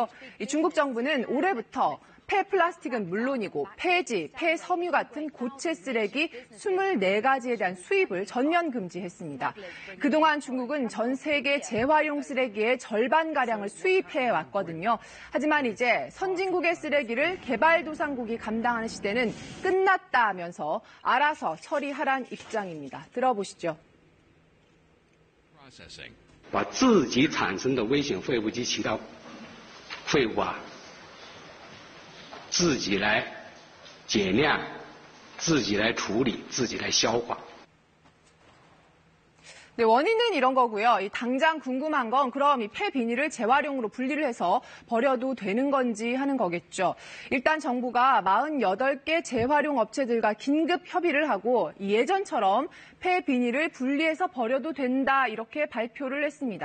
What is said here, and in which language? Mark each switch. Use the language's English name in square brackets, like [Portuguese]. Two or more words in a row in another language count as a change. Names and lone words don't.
[Korean] 중국 정부는 올해부터 폐 플라스틱은 물론이고 폐지, 폐섬유 같은 고체 쓰레기 24가지에 대한 수입을 전면 금지했습니다. 그동안 중국은 전 세계 재활용 쓰레기의 절반가량을 수입해 왔거든요. 하지만 이제 선진국의 쓰레기를 개발도상국이 감당하는 시대는 끝났다 하면서 알아서 처리하란 입장입니다. 들어보시죠. [Chinese] 把自己产生的危险废物及其他废物自己来减量，自己来处理，自己来消化。 [Korean] 네, 원인은 이런 거고요. 당장 궁금한 건 그럼 이 폐비닐을 재활용으로 분리를 해서 버려도 되는 건지 하는 거겠죠. 일단 정부가 48개 재활용 업체들과 긴급 협의를 하고 예전처럼 폐비닐을 분리해서 버려도 된다 이렇게 발표를 했습니다.